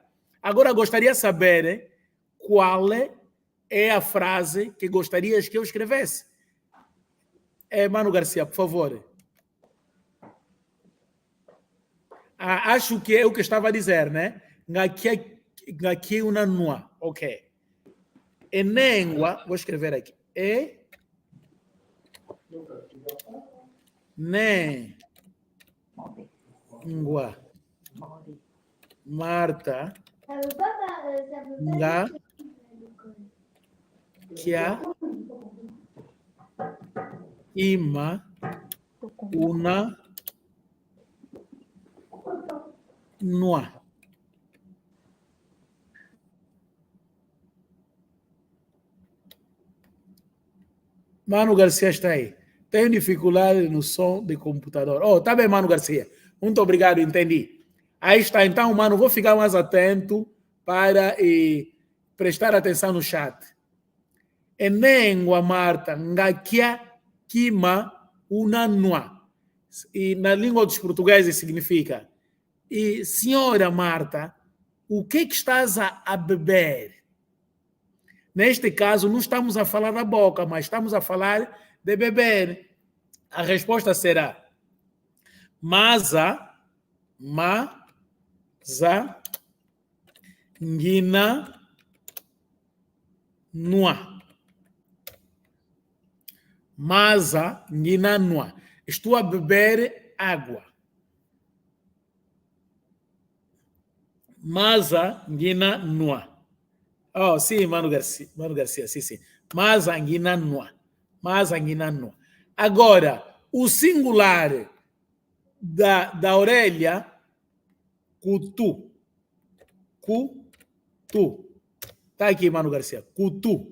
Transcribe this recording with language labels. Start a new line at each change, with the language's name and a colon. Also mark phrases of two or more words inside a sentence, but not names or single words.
Portuguese: Agora, gostaria de saber qual é a frase que gostarias que eu escrevesse. Mano Garcia, por favor. Acho que é o que estava a dizer, né?
Kongo: Ngaki una nua. Ok.
Portuguese: Enengua, vou escrever aqui.
Kongo: Nengua. Marta. Nga. Kia. Ima. Una. Nua.
Portuguese: Mano Garcia está aí. Tenho dificuldade no som de computador. Oh, tá bem, Mano Garcia. Muito obrigado, entendi. Aí está. Então, mano, vou ficar mais atento para prestar atenção no chat.
Kongo: Enengua Marta, ngakia kima una nua.
Portuguese: E na língua dos portugueses significa: e senhora Marta, o que estás a beber? Neste caso, não estamos a falar da boca, mas estamos a falar de beber. A resposta será
Kongo: maza, ngina, nua. Maza, ngina, nua.
Portuguese: Estou a beber água.
Kongo: Maza, ngina, nua.
Portuguese: Oh, sim, Mano Garcia, sim.
Kongo: Mazanguina nua.
Portuguese: Agora, o singular da orelha, cutu. Tá aqui, Mano Garcia. Cutu.